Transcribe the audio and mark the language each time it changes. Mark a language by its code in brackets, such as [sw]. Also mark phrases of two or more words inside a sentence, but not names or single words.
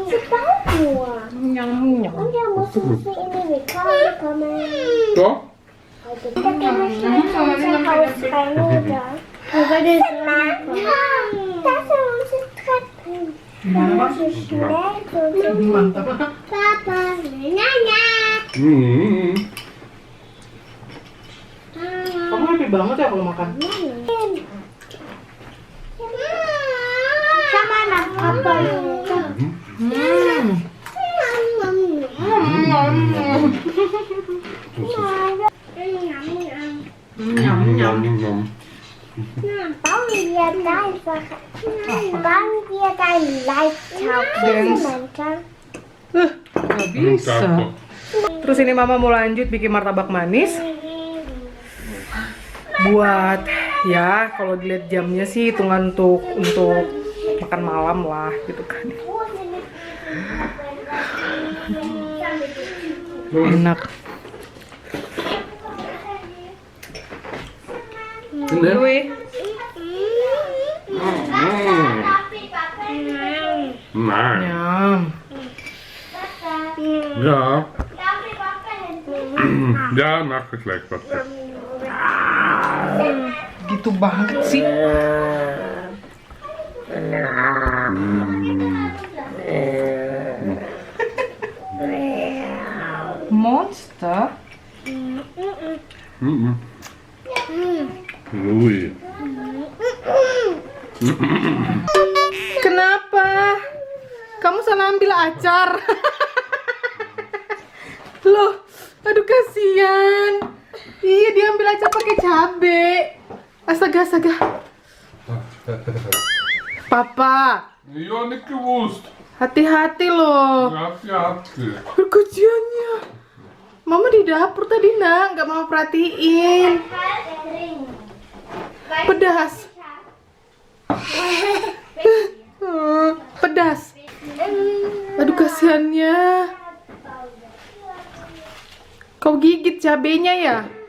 [de] Sie baut nur. Und da muss sie in die Rekorde kommen. So? Da können wir schnell zu unser Haus rein, oder? Aber das ist das sind unsere Treppen. Da muss ich schnell zu unserem Papa. [id] Nanya. Kamu happy banget ya kalau makan? Sama anak apa [de] bauen wir da einfach bauen wir da ein Live-Tauchen. [id] Nggak bisa. Terus ini mama mau lanjut bikin martabak manis. Buat ya kalau dilihat jamnya sih hitungan untuk makan malam lah gitu kan. Enak. Louis. [de] Nein. [id] Nyam. [de] Ja. Ja, mach ich gleich was. [id] Gitu banget sih. Monster. Louis. Kenapa? Kamu salah ambil acar. Loh, aduh kasihan. Iya, dia ambil acar pakai cabe. Astaga. Papa, [de] Ja, nicht gewusst. [id] hati-hati loh. Hati-hati. Kasihannya. Mama di dapur tadi nak, nggak mau perhatiin. Pedas. Pedas. Aduh kasihannya. Kau gigit cabenya ya?